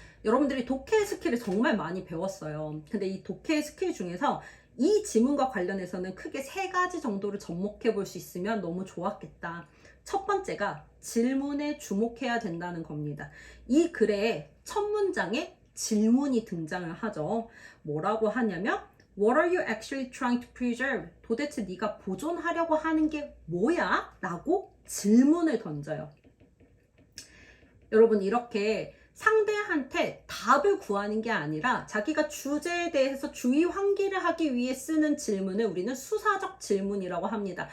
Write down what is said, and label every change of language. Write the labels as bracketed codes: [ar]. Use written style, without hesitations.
[ko] 여러분들이 독해 스킬을 정말 많이 배웠어요. 근데 이 독해 스킬 중에서 이 지문과 관련해서는 크게 3가지 정도를 접목해 볼 수 있으면 너무 좋았겠다. 첫 번째가 질문에 주목해야 된다는 겁니다. 이 글의 첫 문장에 질문이 등장을 하죠. 뭐라고 하냐면 [en] What are you actually trying to preserve? [ko] 도대체 네가 보존하려고 하는 게 뭐야? 라고 질문을 던져요. 여러분 이렇게 상대한테 답을 구하는 게 아니라 자기가 주제에 대해서 주의 환기를 하기 위해 쓰는 질문을 우리는 수사적 질문이라고 합니다.